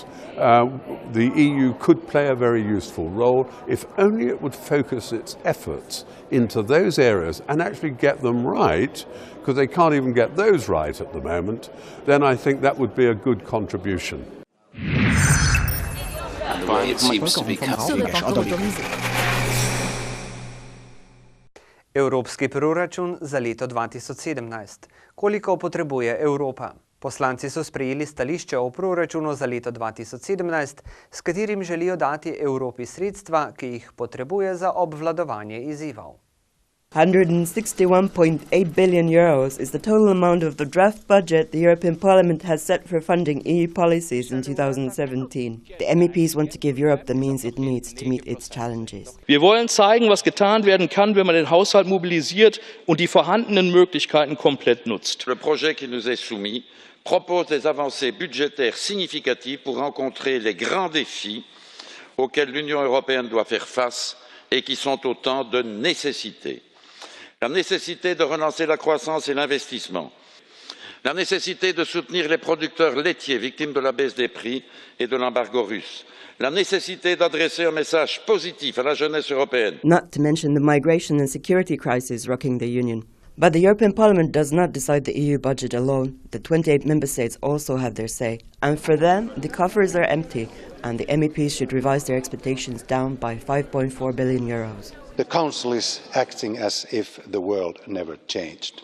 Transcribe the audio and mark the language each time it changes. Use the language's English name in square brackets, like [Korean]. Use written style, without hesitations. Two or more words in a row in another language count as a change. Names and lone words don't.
[English] The EU could play a very useful role if only it would focus its efforts into those areas and actually get them right, because they can't even get those right at the moment. Then I think that would be a good contribution. And the way it seems to be coming. [Slovenian] Evropski proračun za leto 2017. Koliko potrebuje Evropa? Poslanci so sprejeli stališče o proračunu za leto 2017, s katerim želijo dati Evropi sredstva, ki jih potrebuje za obvladovanje izzivov. [English] €161.8 billion is the total amount of the draft budget the European Parliament has set for funding EU policies in 2017. The MEPs want to give Europe the means it needs to meet its challenges. [German] Wir wollen zeigen, was getan werden kann, wenn man den Haushalt mobilisiert und die vorhandenen Möglichkeiten komplett nutzt. [French] Le projet qui nous est soumis propose des avancées budgétaires significatives pour rencontrer les grands défis auxquels l'Union européenne doit faire face et qui sont autant de nécessités. La nécessité de relancer la croissance et l'investissement, la nécessité de soutenir les producteurs laitiers victimes de la baisse des prix et de l'embargo russe, la nécessité d'adresser un message positif à la jeunesse européenne. [English] Not to mention the migration and security crisis rocking the Union. But the European Parliament does not decide the EU budget alone. The 28 member states also have their say. And for them, the coffers are empty, and the MEPs should revise their expectations down by €5.4 billion. The Council is acting as if the world never changed.